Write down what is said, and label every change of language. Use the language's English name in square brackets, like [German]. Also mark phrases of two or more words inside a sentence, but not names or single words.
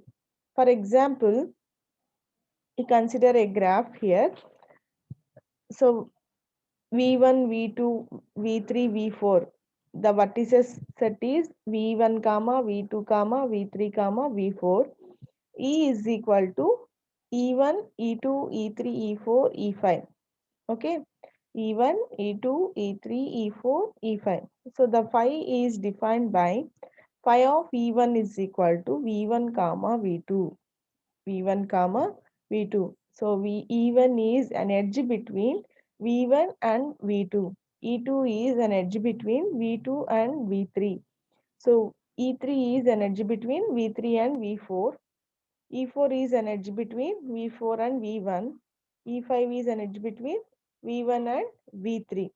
[English] For example, we consider a graph here. So V1, V2, V3, V4. The vertices set is V1, comma, V2, comma, V3, comma, V4. E is equal to E1, E2, E3, E4, E5. Okay. E1, E2, E3, E4, E5. So the phi is defined by phi of E1 is equal to V1 comma V2. V1 comma V2. So E1 is an edge between V1 and V2. E2 is an edge between V2 and V3. So E3 is an edge between V3 and V4. E4 is an edge between V4 and V1. E5 is an edge between V1 and V3.